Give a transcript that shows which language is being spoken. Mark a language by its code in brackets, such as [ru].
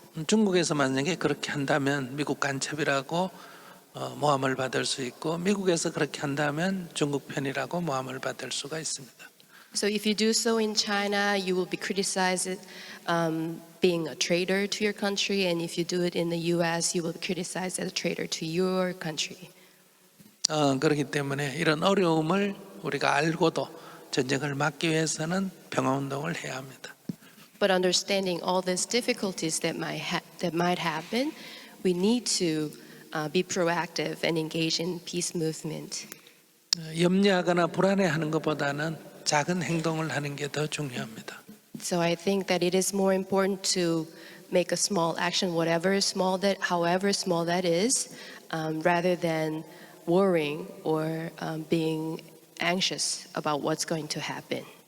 [ko] 중국에서 만약에 그렇게 한다면 미국 간첩이라고 모함을 받을 수 있고 미국에서 그렇게 한다면 중국 편이라고 모함을 받을 수가 있습니다. [en] So if you do so in China, you will be criticized being a traitor to your country, and if you do it in the U.S., you will be criticized as a traitor to your country. [ko] 그렇기 때문에 이런 어려움을 우리가 알고도 전쟁을 막기 위해서는 평화 운동을 해야 합니다. [en] But understanding all these difficulties that might happen, we need to be proactive and engage in peace movement. [ko] 염려하거나 불안해하는 것보다는 작은 행동을 하는 게 더 중요합니다. [en] So I think that it is more important to make a small action, however small that is, rather than worrying or being anxious about what's going to happen.